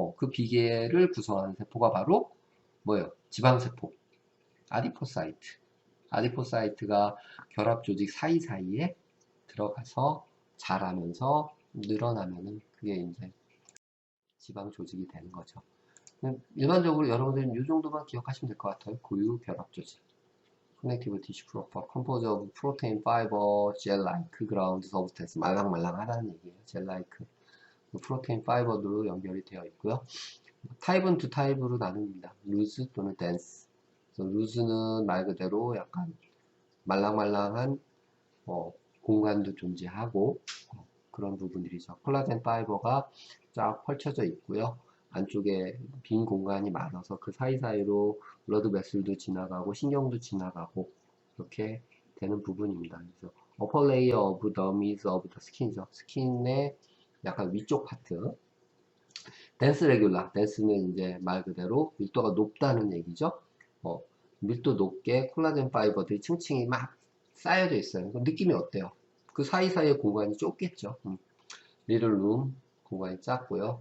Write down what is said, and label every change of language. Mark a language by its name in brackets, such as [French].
[Korean] 그 비계를 구성하는 세포가 바로 뭐예요? 지방세포, 아디포사이트. 아디포사이트가 결합 조직 사이사이에 들어가서 자라면서 늘어나면은 그게 이제 지방 조직이 되는 거죠. 일반적으로 여러분들은 이 정도만 기억하시면 될 것 같아요. 고유 결합 조직. [English] Connective tissue proper, composed of protein, fiber, gel-like ground substance. [Korean] 말랑말랑하다는 얘기예요. [English] gel-like. [Korean] 프로테인 파이버로 연결이 되어 있고요. 타입은 두 타입으로 나눕니다. 루즈 또는 덴스. 그래서 루즈는 말 그대로 약간 말랑말랑한 공간도 존재하고 그런 부분들이죠. 콜라겐 파이버가 쫙 펼쳐져 있고요. 안쪽에 빈 공간이 많아서 그 사이사이로 블러드 베슬도 지나가고 신경도 지나가고 이렇게 되는 부분입니다. [English] 그래서 upper layer of the meat of the skin이죠. [Korean] 스킨의 약간 위쪽 파트. 덴스 레귤라. 덴스는 이제 말 그대로 밀도가 높다는 얘기죠. 밀도 높게 콜라겐 파이버들이 층층이 막 쌓여져 있어요. 느낌이 어때요? 그 사이사이의 공간이 좁겠죠. 리틀 룸 공간이 작고요.